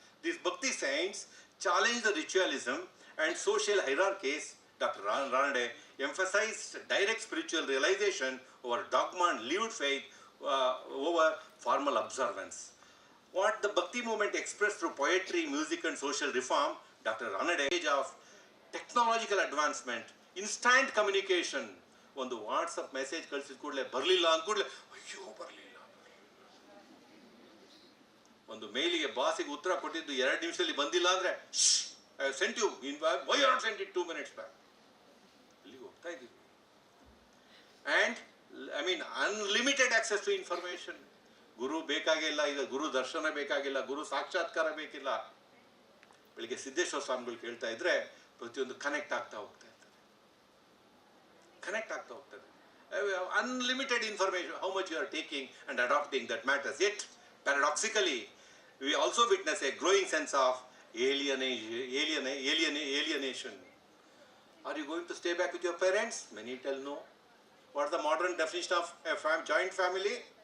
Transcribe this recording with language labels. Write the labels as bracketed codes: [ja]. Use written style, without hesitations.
[en] These Bhakti saints challenge the ritualism and social hierarchies. Dr. Ranade emphasized direct spiritual realization over dogma and lived faith over formal observance. What the Bhakti movement expressed through poetry, music and social reform, Dr. [kn] Ranade, [en] age of technological advancement, instant communication, [kn] ಒಂದು WhatsApp message ಕಳಿಸಿದ ಕೂಡಲೇ ಬರಲಿಲ್ಲ ಅಂದ ಕೂಡಲೇ ಅಯ್ಯೋ ಬರಲಿಲ್ಲ, ಒಂದು ಮೇಲಿಗೆ ಬಾಸಿಗೆ ಉತ್ತರ ಕೊಟ್ಟಿದ್ದು 2 ನಿಮಿಷದಲ್ಲಿ ಬಂದಿಲ್ಲ ಅಂದ್ರೆ [en] I sent you in why are sent it 2 minutes back. [kn] ಇಲ್ಲಿ ಹೋಗ್ತಾ ಇದ್ದೀವಿ. [en] And I mean unlimited access to information. [kn] ಗುರು ಬೇಕಾಗಿಲ್ಲ, ಈಗ ಗುರು ದರ್ಶನ ಬೇಕಾಗಿಲ್ಲ, ಗುರು ಸಾಕ್ಷಾತ್ಕಾರ ಬೇಕಿಲ್ಲ. ಬೆಳಿಗ್ಗೆ ಸಿದ್ದೇಶ್ವರ ಸ್ವಾಮಿಗಳು ಕೇಳ್ತಾ ಇದ್ರೆ ಪ್ರತಿಯೊಂದು ಕನೆಕ್ಟ್ ಆಗ್ತಾ ಹೋಗ್ತಾ ಇರ್ತದೆ, ಕನೆಕ್ಟ್ ಆಗ್ತಾ ಹೋಗ್ತದೆ. [en] Unlimited information, how much you are taking and adopting, that matters. Yet, paradoxically, we also witness a growing sense of alienation. Are you going to stay back with your parents? Many tell no. What's the modern definition of a joint family?